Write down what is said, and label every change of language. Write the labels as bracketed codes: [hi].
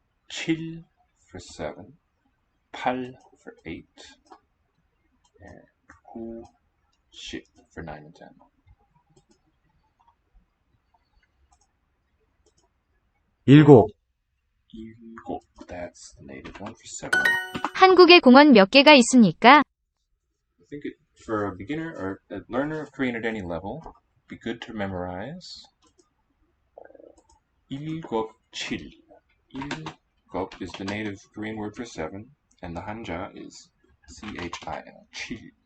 [en] 7 for 7. 8 for 8. And 9, 10 for 9 and 10. [ko] 일곱, [en] That's the native one for 7. [ko] 한국에 공원 몇 개가 있습니까? [en] I think for a beginner or a learner of Korean at any level, it'd be good to memorize 7, 7. 7 is the native Korean word for 7, and the Hanja is CHIL. Chil.